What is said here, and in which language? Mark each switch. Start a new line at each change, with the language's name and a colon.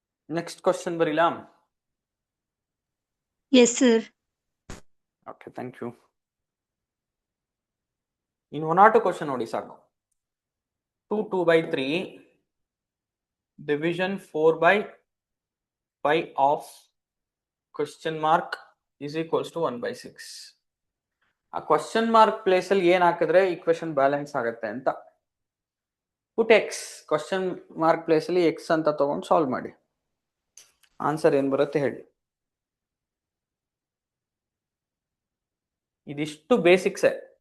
English: next question
Kannada: ಬರೀಲಾ?
English: Yes, sir. Okay, thank you.
Kannada: ಇನ್ನು 1 or 2 question ನೋಡಿ ಸಾಕು.
English: 2/3 division 4/5 of question mark is equals to 1/6.
Kannada: ಆ question mark place ಅಲ್ಲಿ ಏನ್ ಹಾಕಿದ್ರೆ ಈಕ್ವೇಶನ್ ಬ್ಯಾಲೆನ್ಸ್ ಆಗುತ್ತೆ ಅಂತ.
English: put X, question mark place ಅಲ್ಲಿ X ಅಂತ
Kannada: ತಗೊಂಡು ಸಾಲ್ವ್ ಮಾಡಿ. ಆನ್ಸರ್ ಏನ್ ಬರುತ್ತೆ ಹೇಳಿ. ಇದಿಷ್ಟು ಬೇಸಿಕ್ಸೇ.